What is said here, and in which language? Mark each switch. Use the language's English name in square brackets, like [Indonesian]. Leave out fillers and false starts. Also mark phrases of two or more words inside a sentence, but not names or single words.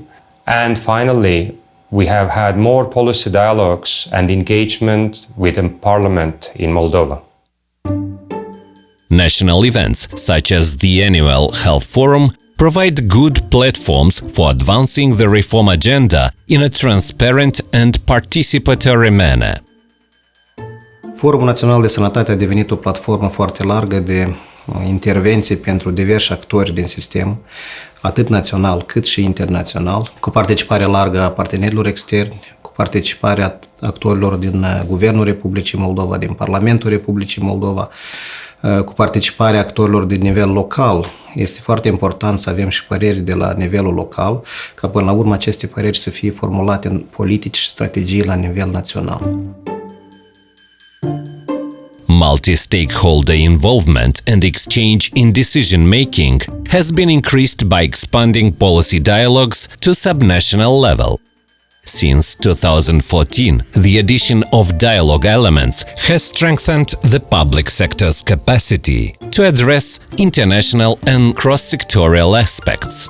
[English] And finally, we have had more policy dialogues and engagement with the parliament in Moldova. National events, such as the annual Health Forum, provide good platforms for advancing the reform agenda in a transparent and participatory manner. [Romanian] Forumul Național de Sănătate a devenit o platformă foarte largă de intervenții pentru diversi actori din sistem, atât național cât și internațional, cu participarea largă a partenerilor externi, cu participarea actorilor din Guvernul Republicii Moldova, din Parlamentul Republicii Moldova, cu participarea actorilor din nivel local. Este foarte important să avem și păreri de la nivelul local, ca până la urmă aceste păreri să fie formulate în politici și strategii la nivel național. [English] Multi-stakeholder involvement and exchange in decision-making has been increased by expanding policy dialogues to subnational level. Since 2014, the addition of dialogue elements has strengthened the public sector's capacity to address international and cross-sectorial aspects.